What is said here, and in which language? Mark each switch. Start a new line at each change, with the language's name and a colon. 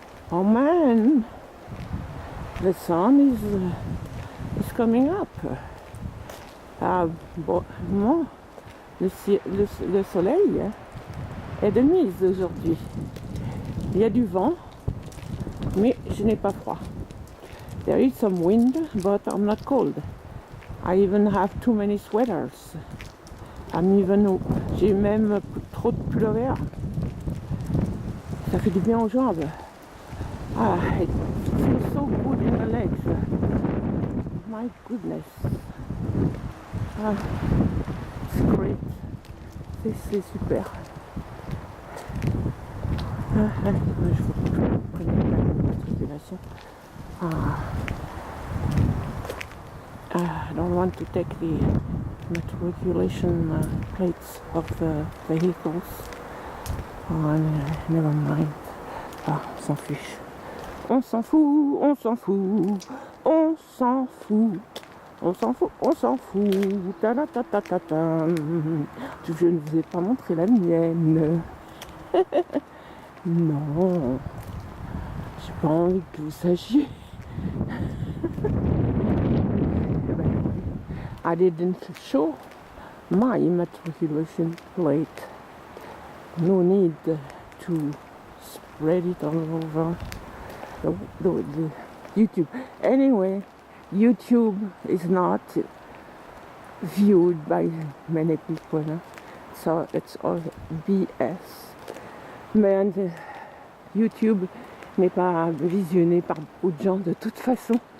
English: Oh man, the sun is coming up.
French: Ah, bon, le soleil est de mise aujourd'hui. Il y a du vent, mais je n'ai pas froid.
English: There is some wind, but I'm not cold. I even have too many sweaters.
French: J'ai même trop de pullover. Ça fait du bien aux jambes.
English: Ah, it feels so good in the legs. My goodness. Ah, it's great.
French: C'est super. Je vous prenais la matriculation.
English: I don't want to take the matriculation plates of the vehicles. Oh, never mind.
French: Ah, on s'en fiche. On s'en fout, on s'en fout, on s'en fout. On s'en fout, on s'en fout. Ta -ta -ta -ta -ta -ta. Je ne vous ai pas montré la mienne. Non. J'ai pas envie que vous sachiez.
English: I didn't show my matriculation plate. No need to spread it all over the YouTube. Anyway, YouTube is not viewed by many people, so it's all BS.
French: Mais YouTube n'est pas visionné par beaucoup de gens de toute façon.